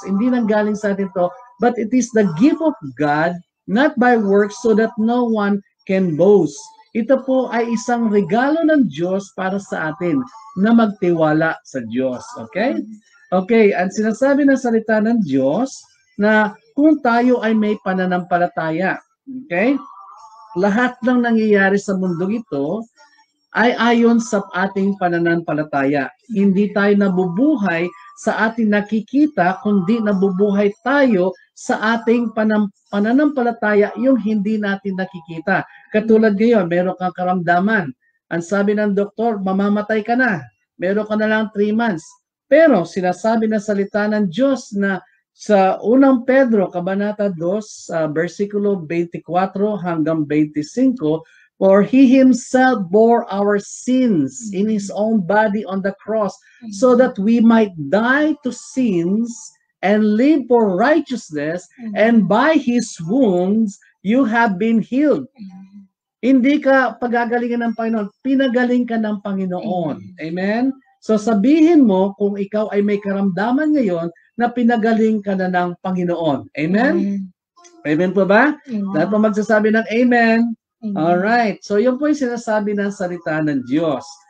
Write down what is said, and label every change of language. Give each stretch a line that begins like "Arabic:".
English: Hindi nang galing sa atin to, but it is the gift of God, not by works, so that no one can boast.
Filipino: Ito po ay isang regalo ng Diyos para sa atin na magtiwala sa Diyos. Okay? Okay, ang sinasabi ng salita ng Diyos na kung tayo ay may pananampalataya, okay? Lahat ng nangyayari sa mundong ito ay ayon sa ating pananampalataya. Hindi tayo nabubuhay sa ating nakikita, kundi nabubuhay tayo sa ating pananampalataya, yung hindi natin nakikita. Katulad ngayon, meron kang karamdaman. Ang sabi ng doktor, mamamatay ka na. Meron ka na lang 3 months. Pero sinasabi ng salita ng Diyos na sa unang Pedro, Kabanata 2, versikulo 24 hanggang 25, for He Himself bore our sins in His own body on the cross, so that we might die to sins and live for righteousness, and by His wounds you have been healed. Hindi ka pagagalingan ng Panginoon, pinagaling ka ng Panginoon. Amen? So sabihin mo kung ikaw ay may karamdaman ngayon na pinagaling ka na ng Panginoon. Amen? Amen po ba? Lahat po magsasabi ng amen. Alright. So yun po yung sinasabi ng salita ng Diyos.